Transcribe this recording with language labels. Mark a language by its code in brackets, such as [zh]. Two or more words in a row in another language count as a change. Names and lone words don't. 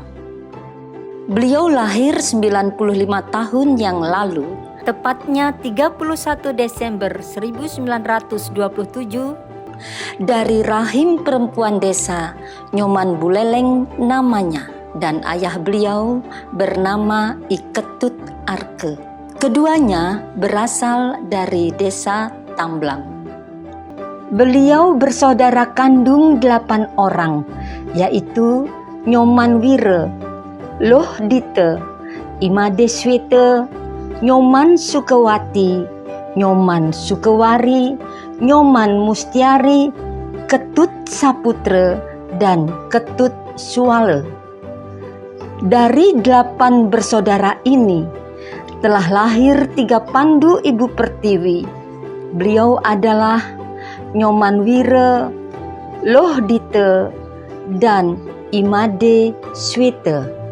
[id] Beliau lahir 95 tahun yang lalu, tepatnya 31 Desember 1927, dari rahim perempuan desa Nyoman Buleleng namanya, dan ayah beliau bernama Iketut Arke. Keduanya berasal dari desa Tamblang. Beliau bersaudara kandung 8 orang, yaitu Nyoman Wire, Loh Dite, Imadeswete, Nyoman Sukewati, Nyoman Sukewari, Nyoman Mustiari, Ketut Saputra, dan Ketut Suale. Dari 8 bersaudara ini telah lahir 3 pandu Ibu Pertiwi. Beliau adalah Nyoman Wire, Loh Dite, dan Imadeswete.